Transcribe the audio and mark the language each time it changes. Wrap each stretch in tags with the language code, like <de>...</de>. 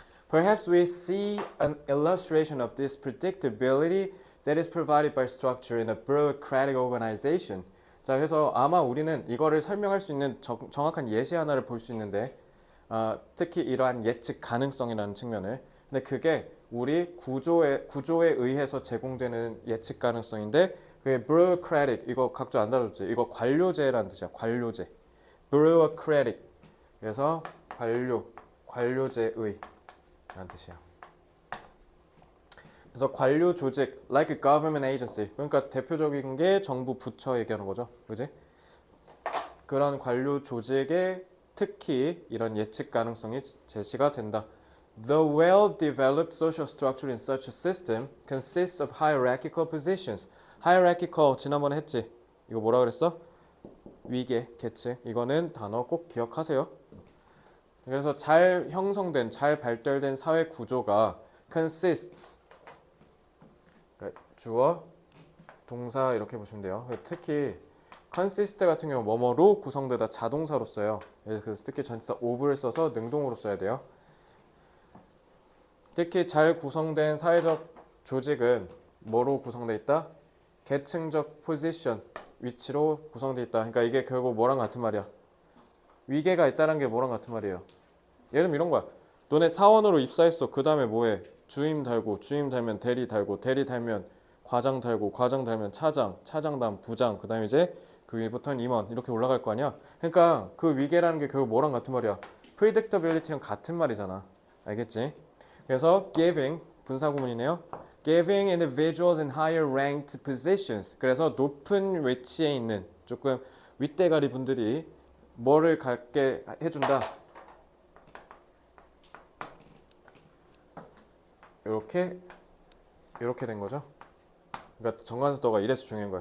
<en>Perhaps we see an illustration of this predictability that is provided by structure in a bureaucratic organization.</en> <ko>자, 그래서 아마 우리는 이거를 설명할 수 있는 정확한 예시 하나를 볼 수 있는데 특히 이러한 예측 가능성이라는 측면을. 근데 그게 우리 구조에 의해서 제공되는 예측 가능성인데 그게 bureaucratic, 이거 각자 안 다뤘지? 이거 관료제라는 뜻이야. 관료제. bureaucratic. 그래서 관료제의 라는 뜻이야. 그래서 관료 조직,</ko> <en>like a government agency.</en> <ko>그러니까 대표적인 게 정부 부처 얘기하는 거죠. 그지? 그런 관료 조직에 특히 이런 예측 가능성이 제시가 된다.</ko> <en>The well-developed social structure in such a system consists of hierarchical positions.</en> <ko>hierarchical 지난번에 했지? 이거 뭐라 그랬어? 위계, 계층. 이거는 단어 꼭 기억하세요. 그래서 잘 형성된, 잘 발달된 사회 구조가 consists. 그러니까 주어, 동사 이렇게 보시면 돼요. 특히 consist 같은 경우 뭐뭐로 구성되다 자동사로 써요. 그래서 특히 전치사 of를 써서 능동으로 써야 돼요. 특히 잘 구성된 사회적 조직은 뭐로 구성되어 있다? 계층적 포지션, 위치로 구성되어 있다. 그러니까 이게 결국 뭐랑 같은 말이야? 위계가 있다는 게 뭐랑 같은 말이에요? 예를 들면 이런 거야. 너네 사원으로 입사했어. 그 다음에 뭐해? 주임 달고, 주임 달면 대리 달고, 대리 달면 과장 달고, 과장 달면 차장, 차장 다음 부장, 그 다음에 이제 그 위부터는 임원 이렇게 올라갈 거 아니야? 그러니까 그 위계라는 게 결국 뭐랑 같은 말이야? predictability랑 같은 말이잖아. 알겠지? 그래서 giving 분사구문이네요.</ko> <en>giving individuals in higher ranked positions.</en> <ko>그래서 높은 위치에 있는 조금 윗대가리 분들이 뭐를 갖게 해준다. 이렇게 된 거죠. 그러니까 정관사도가 이래서 중요한 거야.</ko>